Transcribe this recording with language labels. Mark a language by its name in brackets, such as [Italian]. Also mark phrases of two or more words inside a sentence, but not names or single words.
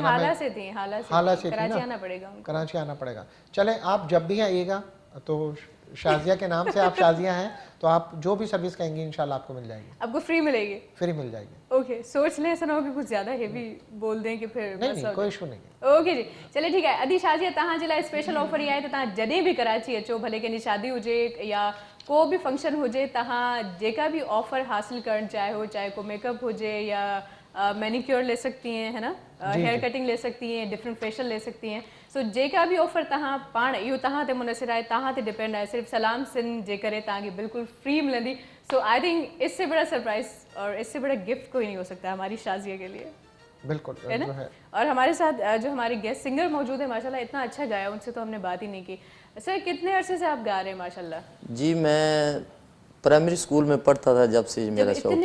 [Urdu] ہالا سے تھی، ہالا سے کراچی آنا پڑے گا, کراچی آنا پڑے گا. چلے آپ جب بھی آئیے گا تو شازیہ کے نام سے آپ شازیہ ہیں تو آپ جو بھی سروس کہیں گی ان شاء اللہ آپ کو مل جائے گی, آپ کو فری ملے گی, فری مل جائے گی. اوکے سوچ لیں، ایسا نہ ہو کہ کچھ زیادہ ہیوی بول دیں کہ پھر نہیں کوئی ایشو نہیں. اوکے جی چلیے ٹھیک ہے. [Sindhi] अदी शाजिया तहां जे लाइ [English] special offer [Sindhi] ये आहे त तहां जॾहिं बि कराची अचो, भले कंहिंजी शादी हुजे या को भी फंक्शन हुजे, तहां जेका भी ऑफर हासिल करण चाहियो, चाहे को मेकअप हुजे या मैनिक्योर [Urdu] لے سکتی ہیں، ہے نا, [English] hair cutting [Urdu] لے سکتی ہیں, [English] different facial [Urdu] لے سکتی ہیں. [Sindhi] सो जेका भी ऑफर तहां पाण इहो तहां ते मुनसिर आहे, तहां ते डिपेंड आहे, सिर्फ सलाम सिंध जे करे तहांखे बिल्कुल फ्री मिलंदी। [English] So I think [Urdu] اس سے بڑا سرپرائز اور اس سے بڑا گفٹ کوئی نہیں ہو سکتا ہماری شازیہ کے لیے, بالکل ہے نا. اور ہمارے ساتھ جو ہمارے گیسٹ سنگر موجود ہے ماشاءاللہ، اتنا اچھا گایا، ان سے تو ہم نے بات ہی نہیں کی. سر کتنے عرصے سے آپ گا رہے ہیں ماشاءاللہ? جی میں پرائمری اسکول میں پڑھتا تھا جب سے میرا شوق ہے.